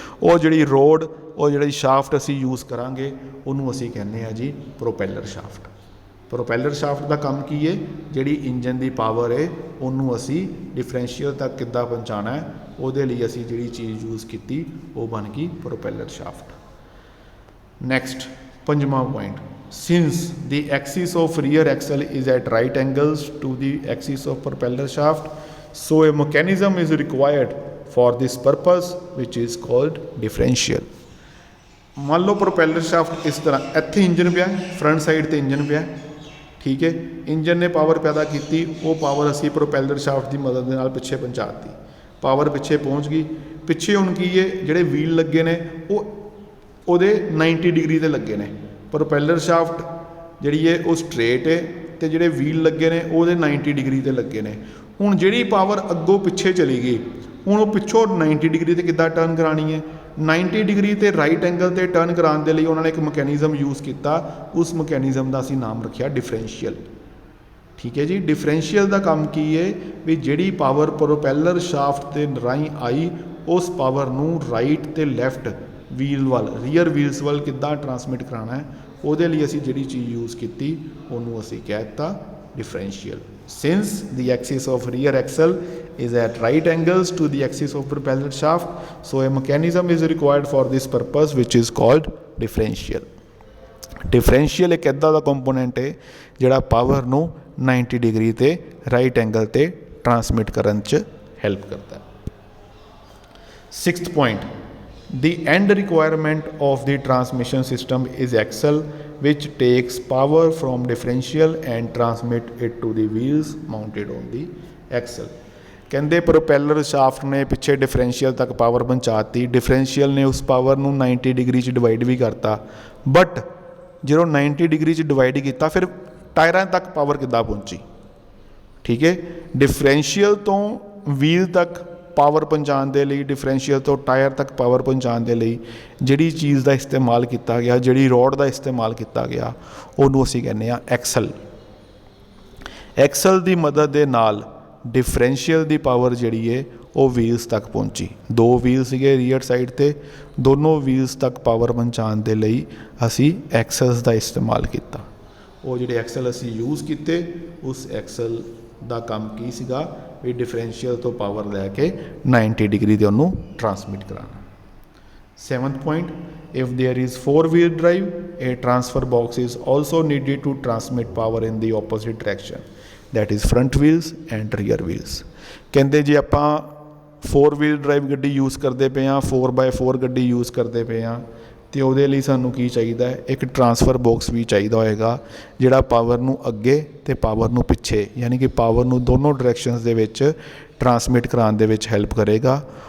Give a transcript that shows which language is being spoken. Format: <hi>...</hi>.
<pa>ਉਹ ਜਿਹੜੀ ਰੋਡ, ਉਹ ਜਿਹੜੀ ਸ਼ਾਫਟ ਅਸੀਂ ਯੂਜ਼ ਕਰਾਂਗੇ ਉਹਨੂੰ ਅਸੀਂ ਕਹਿੰਦੇ ਹਾਂ ਜੀ ਪ੍ਰੋਪੈਲਰ ਸ਼ਾਫਟ। ਪ੍ਰੋਪੈਲਰ ਸ਼ਾਫਟ ਦਾ ਕੰਮ ਕੀ ਹੈ? ਜਿਹੜੀ ਇੰਜਨ ਦੀ ਪਾਵਰ ਹੈ ਉਹਨੂੰ ਅਸੀਂ ਡਿਫਰੈਂਸ਼ੀਅਲ ਤੱਕ ਕਿੱਦਾਂ ਪਹੁੰਚਾਉਣਾ ਹੈ, ਉਹਦੇ ਲਈ ਅਸੀਂ ਜਿਹੜੀ ਚੀਜ਼ ਯੂਜ਼ ਕੀਤੀ ਉਹ ਬਣ ਗਈ ਪ੍ਰੋਪੈਲਰ ਸ਼ਾਫਟ। ਨੈਕਸਟ ਪੰਜਵਾਂ point,</pa> <en>since the axis of rear axle is at right angles to the axis of propeller shaft, so a mechanism is required for this purpose which is called differential।</en> <pa>ਮੰਨ ਲਓ ਪ੍ਰੋਪੈਲਰ shaft ਇਸ ਤਰ੍ਹਾਂ, ਇੱਥੇ engine ਪਿਆ, front side 'ਤੇ engine ਪਿਆ। ਠੀਕ ਹੈ, ਇੰਜਨ ਨੇ ਪਾਵਰ ਪੈਦਾ ਕੀਤੀ, ਉਹ ਪਾਵਰ ਅਸੀਂ ਪ੍ਰੋਪੈਲਰ ਸ਼ਾਫਟ ਦੀ ਮਦਦ ਦੇ ਨਾਲ ਪਿੱਛੇ ਪਹੁੰਚਾਤੀ। ਪਾਵਰ ਪਿੱਛੇ ਪਹੁੰਚ ਗਈ। ਪਿੱਛੇ ਹੁਣ ਕੀ ਹੈ? ਜਿਹੜੇ ਵੀਲ ਲੱਗੇ ਨੇ ਉਹਦੇ 90 ਡਿਗਰੀ 'ਤੇ ਲੱਗੇ ਨੇ। ਪ੍ਰੋਪੈਲਰ ਸ਼ਾਫਟ ਜਿਹੜੀ ਹੈ ਉਹ ਸਟਰੇਟ ਹੈ ਅਤੇ ਜਿਹੜੇ ਵੀਲ ਲੱਗੇ ਨੇ ਉਹਦੇ 90 ਡਿਗਰੀ 'ਤੇ ਲੱਗੇ ਨੇ। ਹੁਣ ਜਿਹੜੀ ਪਾਵਰ ਅੱਗੋਂ ਪਿੱਛੇ ਚਲੀ ਗਈ, ਹੁਣ ਉਹ ਪਿੱਛੋਂ 90 ਡਿਗਰੀ 'ਤੇ ਕਿੱਦਾਂ ਟਰਨ ਕਰਾਉਣੀ ਹੈ? 90 ਡਿਗਰੀ 'ਤੇ ਰਾਈਟ ਐਂਗਲ 'ਤੇ ਟਰਨ ਕਰਾਉਣ ਦੇ ਲਈ ਉਹਨਾਂ ਨੇ ਇੱਕ ਮਕੈਨਿਜ਼ਮ ਯੂਜ਼ ਕੀਤਾ। ਉਸ ਮਕੈਨਿਜ਼ਮ ਦਾ ਅਸੀਂ ਨਾਮ ਰੱਖਿਆ ਡਿਫਰੈਂਸ਼ੀਅਲ। ਠੀਕ ਹੈ ਜੀ। ਡਿਫਰੈਂਸ਼ੀਅਲ ਦਾ ਕੰਮ ਕੀ ਹੈ? ਵੀ ਜਿਹੜੀ ਪਾਵਰ ਪ੍ਰੋਪੈਲਰ ਸ਼ਾਫਟ ਦੇ ਰਾਹੀਂ ਆਈ, ਉਸ ਪਾਵਰ ਨੂੰ ਰਾਈਟ ਅਤੇ ਲੈਫਟ ਵੀਲ ਵੱਲ, ਰੀਅਰ ਵੀਲਸ ਵੱਲ ਕਿੱਦਾਂ ਟਰਾਂਸਮਿਟ ਕਰਾਉਣਾ ਹੈ, ਉਹਦੇ ਲਈ ਅਸੀਂ ਜਿਹੜੀ ਚੀਜ਼ ਯੂਜ਼ ਕੀਤੀ ਉਹਨੂੰ ਅਸੀਂ ਕਹਿ ਦਿੱਤਾ differential.</pa> <en>Since the axis of rear axle is at right angles to the axis of propeller shaft, so a mechanism is required for this purpose which is called differential।</en> <pa>Differential ਇੱਕ ਇੱਦਾਂ ਦਾ component ਹੈ ਜਿਹੜਾ power ਨੂੰ 90 degree 'ਤੇ right angle 'ਤੇ transmit ਕਰਨ 'ਚ help ਕਰਦਾ ਹੈ। Sixth point,</pa> <en>the end requirement of the transmission system is axle which takes power from differential and transmit it to the wheels mounted on the axle।</en> <pa>ਕਹਿੰਦੇ ਪ੍ਰੋਪੈਲਰ shaft ਨੇ ਪਿੱਛੇ differential ਤੱਕ power ਪਹੁੰਚਾਤੀ, differential ਨੇ ਉਸ power ਨੂੰ 90 degree 'ਚ divide ਵੀ ਕਰਤਾ, but ਜਦੋਂ 90 ਡਿਗਰੀ 'ਚ ਡਿਵਾਈਡ ਕੀਤਾ ਫਿਰ ਟਾਇਰਾਂ ਤੱਕ ਪਾਵਰ ਕਿੱਦਾਂ ਪਹੁੰਚੀ? ਠੀਕ ਹੈ, ਡਿਫਰੈਂਸ਼ੀਅਲ ਤੋਂ ਵੀਲ ਤੱਕ ਪਾਵਰ ਪਹੁੰਚਾਉਣ ਦੇ ਲਈ, ਡਿਫਰੈਂਸ਼ੀਅਲ ਤੋਂ ਟਾਇਰ ਤੱਕ ਪਾਵਰ ਪਹੁੰਚਾਉਣ ਦੇ ਲਈ ਜਿਹੜੀ ਚੀਜ਼ ਦਾ ਇਸਤੇਮਾਲ ਕੀਤਾ ਗਿਆ, ਜਿਹੜੀ ਰੋਡ ਦਾ ਇਸਤੇਮਾਲ ਕੀਤਾ ਗਿਆ, ਉਹਨੂੰ ਅਸੀਂ ਕਹਿੰਦੇ ਹਾਂ ਐਕਸਲ। ਐਕਸਲ ਦੀ ਮਦਦ ਦੇ ਨਾਲ ਡਿਫਰੈਂਸ਼ੀਅਲ ਦੀ ਪਾਵਰ ਜਿਹੜੀ ਹੈ ਉਹ ਵੀਲਸ ਤੱਕ ਪਹੁੰਚੀ। 2 ਵੀਲ ਸੀਗੇ ਰੀਅਰ ਸਾਈਡ 'ਤੇ, ਦੋਨੋਂ ਵੀਲਸ ਤੱਕ ਪਾਵਰ ਪਹੁੰਚਾਉਣ ਦੇ ਲਈ ਅਸੀਂ ਐਕਸਲਸ ਦਾ ਇਸਤੇਮਾਲ ਕੀਤਾ। ਉਹ ਜਿਹੜੇ ਐਕਸਲ ਅਸੀਂ ਯੂਜ਼ ਕੀਤੇ, ਉਸ ਐਕਸਲ ਦਾ ਕੰਮ ਕੀ ਸੀਗਾ ਵੀ ਡਿਫਰੈਂਸ਼ੀਅਲ ਤੋਂ ਪਾਵਰ ਲੈ ਕੇ 90 ਡਿਗਰੀ 'ਤੇ ਉਹਨੂੰ ਟਰਾਂਸਮਿਟ ਕਰਾਉਣਾ।</pa> <en>7th point, if there is 4-wheel drive, a transfer box is also needed to transmit power in the opposite direction, that is front wheels and rear wheels।</en> <pa>ਕਹਿੰਦੇ ਜੇ ਆਪਾਂ 4-wheel drive ਗੱਡੀ use ਕਰਦੇ ਪਏ ਹਾਂ, 4x4 ਗੱਡੀ use ਕਰਦੇ ਪਏ ਹਾਂ, ਅਤੇ ਉਹਦੇ ਲਈ ਸਾਨੂੰ ਕੀ ਚਾਹੀਦਾ ਹੈ, ਇੱਕ ਟਰਾਂਸਫਰ ਬਾਕਸ ਵੀ ਚਾਹੀਦਾ ਹੋਏਗਾ ਜਿਹੜਾ ਪਾਵਰ ਨੂੰ ਅੱਗੇ ਅਤੇ ਪਾਵਰ ਨੂੰ ਪਿੱਛੇ, ਯਾਨੀ ਕਿ ਪਾਵਰ ਨੂੰ ਦੋਨੋਂ ਡਾਇਰੈਕਸ਼ਨਸ ਦੇ ਵਿੱਚ ਟਰਾਂਸਮਿਟ ਕਰਾਉਣ ਦੇ ਵਿੱਚ ਹੈਲਪ ਕਰੇਗਾ।</pa>